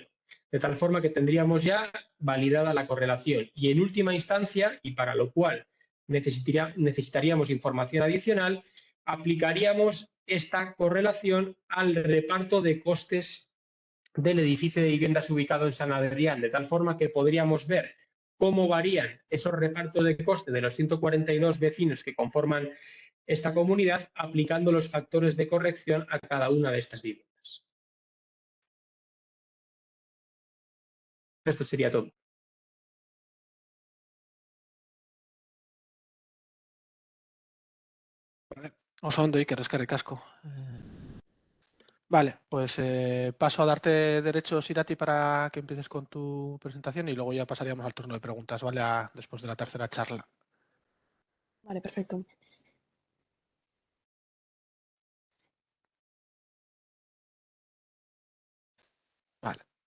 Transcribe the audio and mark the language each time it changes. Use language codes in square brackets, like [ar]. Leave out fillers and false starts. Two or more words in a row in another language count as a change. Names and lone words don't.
[es] De tal forma que tendríamos ya validada la correlación y, en última instancia, y para lo cual necesitaríamos información adicional, aplicaríamos esta correlación al reparto de costes del edificio de viviendas ubicado en San Adrián, de tal forma que podríamos ver cómo varían esos repartos de coste de los 142 vecinos que conforman esta comunidad, aplicando los factores de corrección a cada una de estas viviendas. Esto sería todo. [eu] Oso ondo, Iker, eskerrik asko. [es] Vale, pues paso a darte derechos, Irati, para que empieces con tu presentación y luego ya pasaríamos al turno de preguntas, ¿vale? Después de la tercera charla. Vale, perfecto. Vale.